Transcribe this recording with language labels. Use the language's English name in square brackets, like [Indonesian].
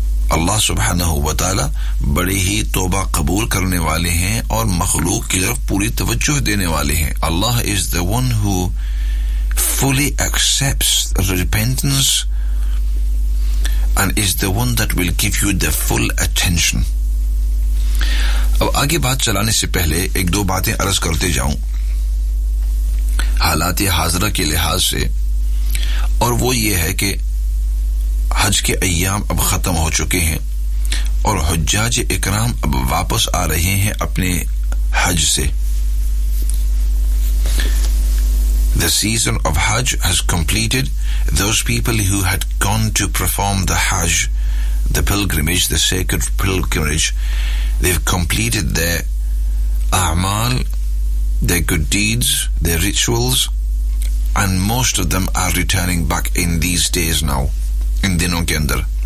[Urdu] Allah subhanahu wa ta'ala بڑی ہی توبہ قبول کرنے والے ہیں اور مخلوق کی طرف پوری توجہ دینے والے ہیں. [English] Allah is the one who fully accepts repentance and is the one that will give you the full attention. [Urdu] اب آگے بات چلانے سے پہلے ایک دو باتیں عرض کرتے جاؤں حالات حاضرہ کے لحاظ سے, اور وہ یہ ہے کہ حج کے ایام اب ختم ہو چکے ہیں اور حجاج اکرام اب واپس آ رہے ہیں اپنے حج سے. [English] The season of Hajj has completed. Those people who had gone to perform the Hajj, the pilgrimage, the sacred pilgrimage, they've completed their a'mal, their good deeds, their rituals, and most of them are returning back in these days now. [Urdu] In dinon ke andar.